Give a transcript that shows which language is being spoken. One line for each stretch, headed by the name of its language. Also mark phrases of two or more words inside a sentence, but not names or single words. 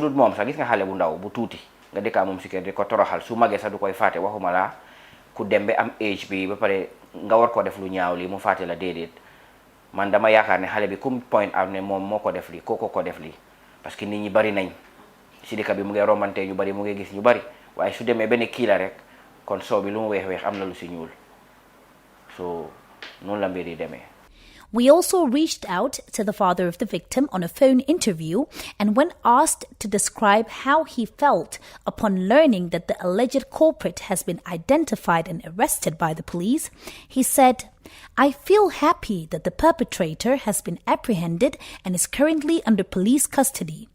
Wolof: dul moom sax gis nga xale bu ndaw bu tuuti nga dëkkaa moom si kër di ko toroxal su magee sax du koy fàtte waxuma la ku dem ba am age bi ba pare nga war ko def lu ñaaw lii mu fàtte la déedéet man dama yaakaar ne xale bi comme
English: point out
Wolof: ne moom moo ko def lii kooko ko def lii parce que nit ñi bari nañ si dëkk bi mu ngi romante ñu bari mu ngi gis ñu bari waaye su demee benn kii la rek kon soo bi lu mu weex am na lu si ñuul so noonu la mbir yi demee.
English: We also reached out to the father of the victim on a phone interview, and when asked to describe how he felt upon learning that the alleged culprit has been identified and arrested by the police, he said, "I feel happy that the perpetrator has been apprehended and is currently under police custody.